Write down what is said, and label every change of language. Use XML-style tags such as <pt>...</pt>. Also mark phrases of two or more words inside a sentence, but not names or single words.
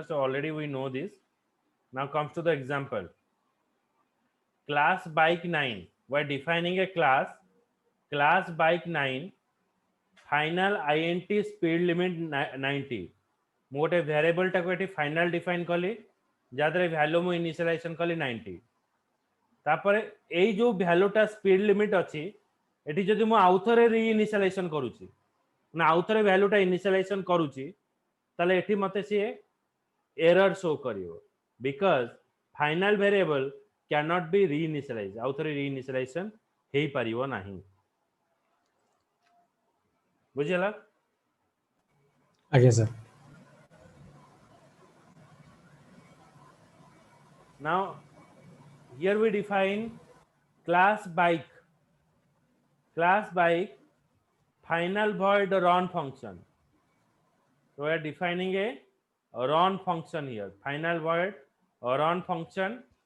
<en>So already we know this. Now comes to the example. Class bike 9. We're defining a class bike 9, final int speed limit 90.</en> <or>ମୁଁ ଗୋଟେ ଭେରିଏବଲଟାକୁ ଏଠି</or> <en>final define</en> <or>କଲି ଯାହାଦ୍ୱାରା ଭ୍ୟାଲୁ ମୁଁ ଇନିସିଆଲାଇଜେସନ୍ କଲି 90। ତାପରେ ଏଇ ଯୋଉ ଭ୍ୟାଲୁଟା</or> <en>speed limit</en> <or>ଅଛି ଏଠି ଯଦି ମୁଁ ଆଉଥରେ ରିଇନିସିଆଲାଇଜେସନ୍ କରୁଛି ନା ଆଉଥରେ ଭ୍ୟାଲୁଟା ଇନିସିଆଲାଇଜେସନ୍ କରୁଛି ତାହେଲେ ଏଠି ମୋତେ ସିଏ</or> <en>error show</en> <or>କରିବ</or> <en>because final variable can't be reinitialize</en> <or>ଆଉଥରେ ରିଇନିସିଆଲାଇଜେସନ୍ ହେଇପାରିବ ନାହିଁ। ବୁଝିହେଲା? ଆଜ୍ଞା ସାର୍।</or> <en>Now here we define class bike final void run function. So we are defining a run function here, final void run function.</en>